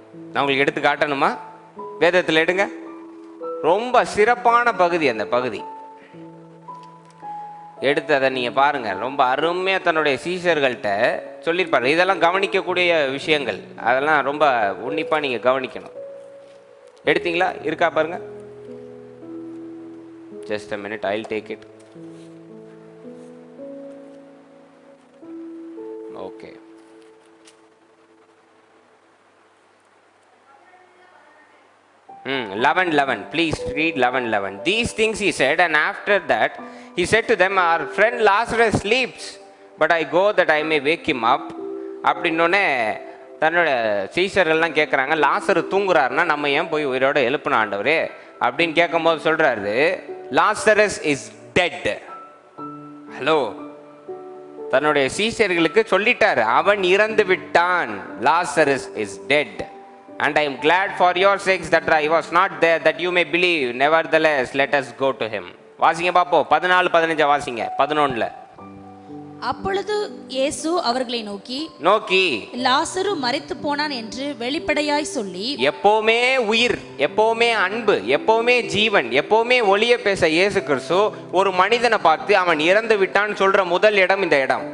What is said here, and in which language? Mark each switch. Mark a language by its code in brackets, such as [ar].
[ta] நான் உங்களுக்கு எடுத்து காட்டணுமா? வேதத்தில் எடுங்க. ரொம்ப சிறப்பான பகுதி. அந்த பகுதி எடுத்து அதை நீங்கள் பாருங்கள். ரொம்ப அருமையாக தன்னுடைய சீஷர்கள்ட்ட சொல்லியிருப்பாரு. இதெல்லாம் கவனிக்கக்கூடிய விஷயங்கள். அதெல்லாம் ரொம்ப உன்னிப்பாக நீங்கள் கவனிக்கணும். எடுத்தீங்களா? இருக்கா பாருங்க. [en] Just a minute, I'll take it. Okay. Hmm. 11. Please read 11. These things he said, and after that he said to them, our friend Lazarus sleeps, but I go that I may wake him up. [ta] அப்படின்னோடனே தன்னோட சீஷர்கள்லாம் கேட்குறாங்க, லாசரு தூங்குறாருன்னா நம்ம ஏன் போய் உயிரோட எழுப்பின ஆண்டவரே அப்படின்னு கேட்கும்போது சொல்றாரு, [en] Lazarus is dead. [ta] ஹலோ, தன்னுடைய சீஷர்களுக்கு சொல்லிட்டாரு, அவன் இறந்து விட்டான். [en] Lazarus is dead. And I am glad for your sakes that I was not there, that you may believe. Nevertheless, let us go to him. [ta] வாசிங்க பாப்போம். 14-15 வாசிங்க. 11. அப்பொழுது இயேசு அவர்களை நோக்கி லாசரு மரித்து போனான் என்று வெளிப்படையாய் சொல்லி, எப்பவுமே உயிர், எப்பவுமே அன்பு, எப்பவுமே ஜீவன், எப்பவுமே ஒளிய பேச இயேசு கிறிஸ்து ஒரு மனிதனை பார்த்து அவன் இறந்து விட்டான் சொல்ற முதல் இடம் இந்த இடம்.